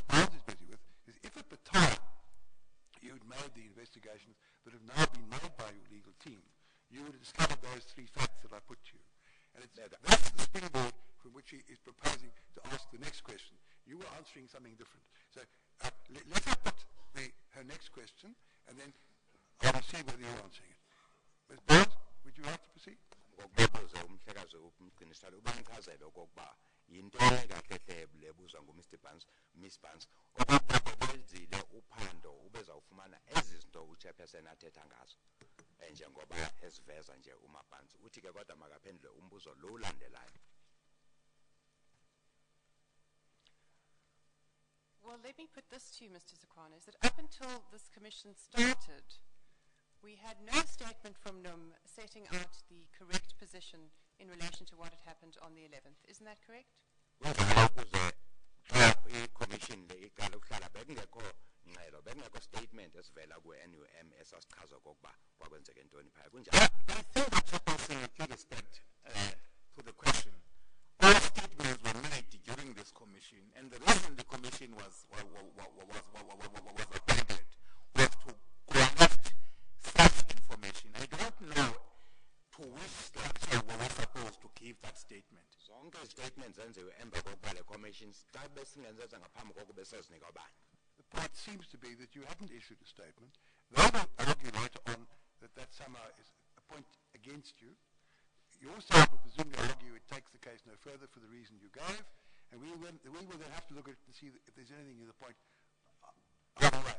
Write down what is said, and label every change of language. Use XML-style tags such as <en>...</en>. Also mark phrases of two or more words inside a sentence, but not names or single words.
<en>Barnes is busy with is if at the time you had made the investigations that have now been made by your legal team, you would have discovered those three facts that I put to you. And that's the springboard from which he is proposing to ask the next question. You were answering something different. So let her put her next question, and then I will see whether you're answering it. Ms. Barnes, would you like to proceed?</en> <xh>Yinto kahle lebuzwa Miss Barnes okokuba benzile uphando ubezawufumana ezi zinto uchairperson athetha ngazo. njengoba esiveza nje umabhansi uthi ke kodwa makaphendule umbuzo lo ulandelayo.</xh> <en>Well, let me put this to you, Mr. Zakwana, is that up until this commission started, we had no statement from NUM setting out the correct position in relation to what had happened on the 11th. Isn't that correct?</en> <xh>I-commission le iqala ukuhlala bekungekho ngxelo bekungekho statement esivela ku-NUM esasichaza okokuba kwakwenzeke ntoni phaya kunjalo.</xh> <en>I think the chairperson should respect to the question. All statements were made during this commission, and the reason the commission was appointed was to collect such information. I don't know to which structure we were supposed to give that statement.</en> <xh>Zonke statements zenziwe emva kokuba le commission xa besingenzenza ngaphambi kokuba sezinika ubani.</xh> <en>The point seems to be that you haven't issued a statement. They will argue later on that somehow is a point against you. Your side will presumably argue it takes the case no further for the reason you gave, and we will then have to look at it and see if there's anything in the point other way.</en>